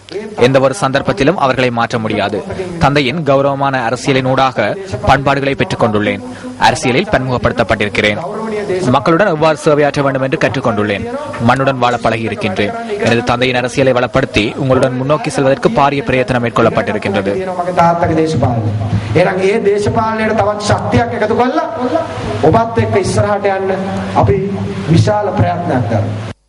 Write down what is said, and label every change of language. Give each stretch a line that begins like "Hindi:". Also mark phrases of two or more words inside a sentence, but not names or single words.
Tamil: எந்த ஒரு சந்தர்ப்பத்திலும் அவர்களை மாற்ற முடியாது. தந்தையின் கௌரவமான அரசியலின் ஊடாக பண்பாடுகளை பெற்றுக் கொண்டுள்ளேன். அரசியலில் பன்முகப்படுத்தப்பட்டிருக்கிறேன். மக்களுடன் எவ்வாறு சேவையாற்ற வேண்டும் என்று கற்றுக்கொண்டுள்ளேன். மண்ணுடன் வாழ பழகி இருக்கின்றேன். எனது தந்தையின் அரசியலை வளப்படுத்தி உங்களுடன் முன்னோக்கி செல்வதற்கு பாரிய பிரயத்தனம் மேற்கொள்ளப்பட்டிருக்கின்றது.
Sinhala: ඔබත් එක්ක ඉස්සරහට යන්න අපි විශාල ප්‍රයත්නයක් කරනවා.